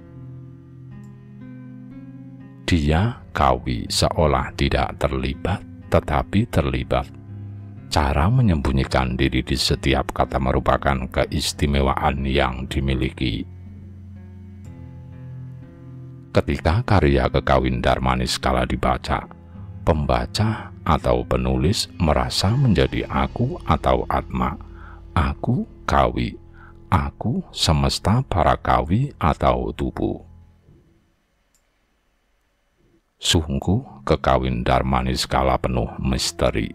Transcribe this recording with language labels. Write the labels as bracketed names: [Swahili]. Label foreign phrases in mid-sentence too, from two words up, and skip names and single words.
[Indonesian] Dia, kawi, seolah tidak terlibat, tetapi terlibat. Cara menyembunyikan diri di setiap kata merupakan keistimewaan yang dimiliki. Ketika karya kekawin Darmaniskala dibaca, pembaca atau penulis merasa menjadi aku atau atma, aku kawi, aku semesta para kawi atau tubuh. Sungguh kekawin Darmaniskala penuh misteri.